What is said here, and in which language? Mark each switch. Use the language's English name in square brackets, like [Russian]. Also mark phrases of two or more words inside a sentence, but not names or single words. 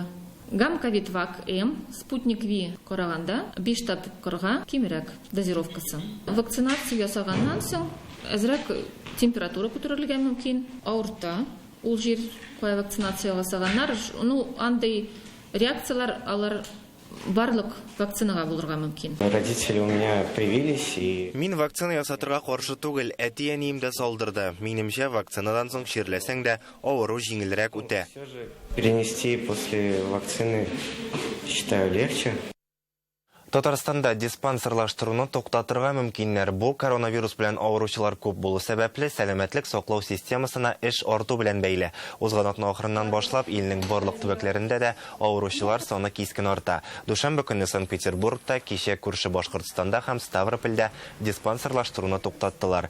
[Tatar] Гам-ковид-вак-М, спутник-Ви караганда 5 тапкырга кимрәк дозировкасы. Вакцинация ясаганнан соң әзрәк температура күтәрелергә мөмкин. Авырта. Ул җир кая вакцинация ясаганнар, андай реакциялар алар барлык вакцинага булырга мөмкин. [Russian] Родители у меня привились и... [Tatar] Мин вакцина ясатырга каршы түгел, әти-әнием дә салдырды. Минемчә, вакцинадан соң чирләсәң дә авыру җиңелрәк үтә. [Russian] Перенести после вакцины считаю легче. [Tatar] Татарстанда диспансерлаштыруны тоқтатырга мөмкиннәр. Бу коронавирус белән авыручылар күп булу сәбәпле сәламәтлек саклау системасына эш арту белән бәйле. Узган атна ахырыннан башлап илнең барлык төбәкләрендә дә авыручылар саны кискен арта. Душанбе көнне Санкт-Петербургта, кичә күрше Башкортстанда һәм Ставропольдә диспансерлаштыруны туктаттылар.